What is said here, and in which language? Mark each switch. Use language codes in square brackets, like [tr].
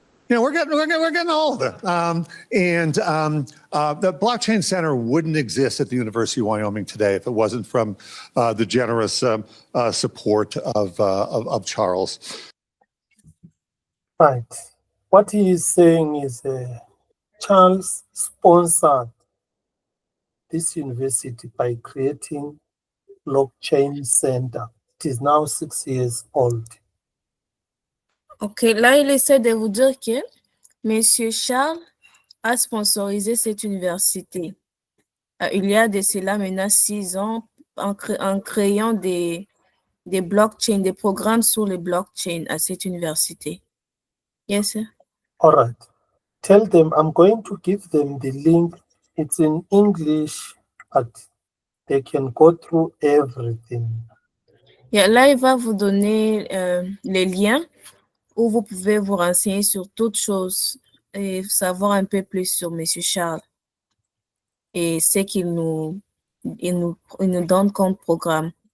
[en] We're getting old. The Blockchain Center wouldn't exist at the University of Wyoming today if it wasn't from the generous support of Charles. Right. What he is saying is Charles sponsored this university by creating Blockchain Center. It is now 6 years old. [fr] Ok, là, il essaie de vous dire que Monsieur Charles a sponsorisé cette université. Il y a de cela maintenant 6 ans en créant des blockchains, des programmes sur les blockchains à cette université. [en] Yes, sir. All right. Tell them I'm going to give them the link. It's in English, but they can go through everything. [fr] Yeah, là, il va vous donner les liens où vous pouvez vous renseigner sur toutes choses et savoir un peu plus sur M. Charles et ce qu'il nous donne comme programme.